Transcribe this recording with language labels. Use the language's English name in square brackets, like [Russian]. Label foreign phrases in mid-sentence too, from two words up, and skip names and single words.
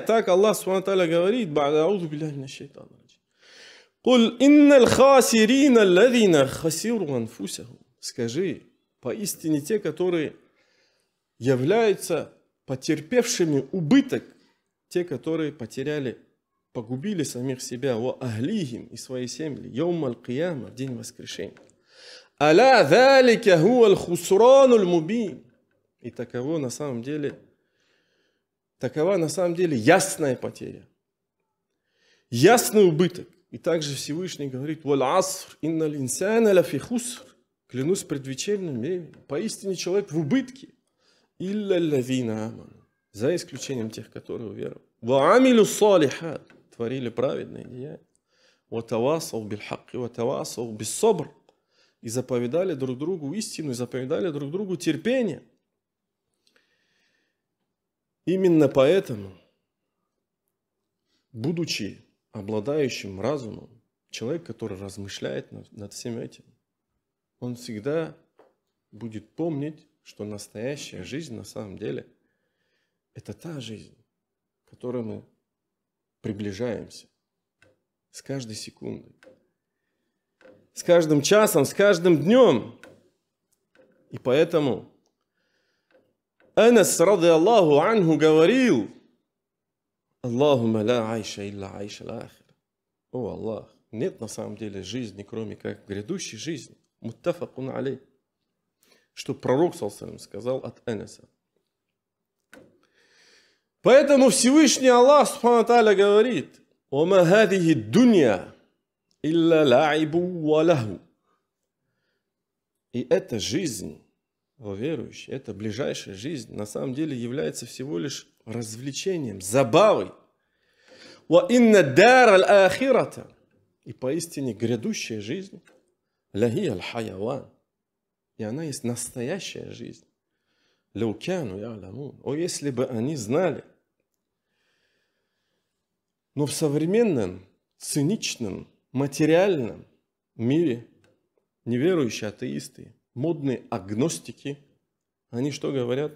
[Russian] Так Аллах [Arabic] سبحانه وتعالى [Russian] говорит: скажи, поистине те, которые являются потерпевшими убыток, те, которые погубили самих себя, и свои семьи, в день воскрешения. [Arabic] «ألا ذلك هو الخسران المبين». [Russian] И такова на самом деле ясная потеря, ясный убыток. И также Всевышний говорит: [Arabic] «والعصر إن الإنسان لفي خسر». [Russian] Клянусь предвечерним временем, поистине человек в убытке. [Arabic] «إلا الذين آمنوا», [Russian] за исключением тех, которые уверовали. [Arabic] «وعملوا الصالحات», [Russian] творили праведные деяния. [Arabic] «وتواصوا بالحق وتواصوا بالصبر». [Russian] И заповедали друг другу истину, и заповедали друг другу терпение. Именно поэтому, будучи обладающим разумом, человек, который размышляет над всем этим, он всегда будет помнить, что настоящая жизнь на самом деле это та жизнь, к которой мы приближаемся с каждой секундой, с каждым часом, с каждым днем. И поэтому [Arabic] Анас, رضي الله عنه, говорил: «اللهم لا عيش إلا عيش الآخرة». [Russian] О Аллах, нет на самом деле жизни, кроме как грядущей жизни. [Arabic] متفق عليه. [Russian] Что пророк ﷺ сказал от Анаса. Поэтому Всевышний [Arabic] Аллах سبحانه وتعالى говорит: «وما هذه الدنيا إلا لعب ولهو». [Russian] И эта жизнь, о верующий, эта ближайшая жизнь на самом деле является всего лишь развлечением, забавой. [Arabic] «وإن الدار الآخرة». [Russian] И поистине грядущая жизнь [Arabic] لهي الحيوان. [Russian] И она есть настоящая жизнь. [Arabic] لو كانوا يعلمون. [Russian] О, если бы они знали. Но в современном, циничном, материальном мире неверующие атеисты, модные агностики, они что говорят?